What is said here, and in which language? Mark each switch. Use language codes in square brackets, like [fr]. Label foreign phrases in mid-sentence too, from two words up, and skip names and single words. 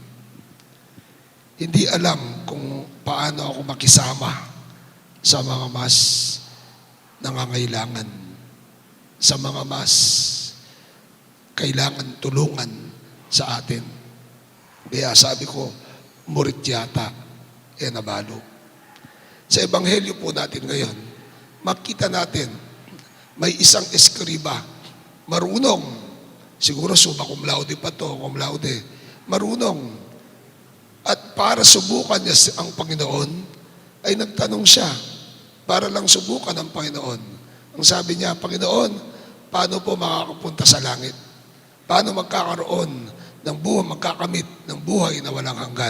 [tl] Hindi alam kung paano ako makisama sa mga mas nangangailangan, sa mga mas kailangan tulungan sa atin. Kaya sabi ko, murit yata, nabalo. Sa ebanghelyo po natin ngayon, makita natin, may isang eskriba, marunong, siguro [la] summa cum laude [tl] pa to, [la] cum laude, [tl] marunong. At para subukan niya ang Panginoon, ay nagtanong siya, para lang subukan ang Panginoon. Ang sabi niya, Panginoon, paano po makakapunta sa langit? Paano magkakaroon ng magkakamit ng buhay na walang hanggan?